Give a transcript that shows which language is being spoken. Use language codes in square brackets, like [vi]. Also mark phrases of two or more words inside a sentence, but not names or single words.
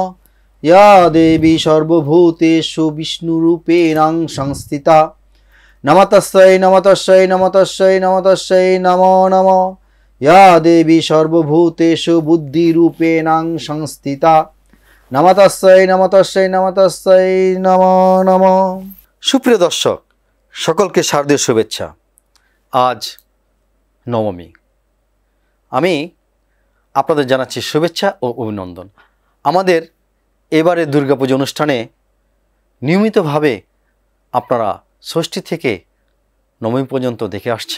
[sa] या देवी सर्वभूतेषु विष्णुरूपेण संस्थिता नमस्तस्यै नमस्तस्यै नमस्तस्यै नमस्तस्यै नमो नमः। या देवी सर्वभूतेषु बुद्धिरूपेण संस्थिता नमस्तस्यै नमस्तस्यै नमस्तस्यै नमो नमः। [bn] সুপ্রিয় দর্শক, সকলকে শারদীয় শুভেচ্ছা। আজ নবমী, আমি আপনাদের জানাচ্ছি শুভেচ্ছা ও অভিনন্দন। আমাদের এবারে দুর্গাপুজো অনুষ্ঠানে নিয়মিতভাবে আপনারা ষষ্ঠী থেকে নবমী পর্যন্ত দেখে আসছেন।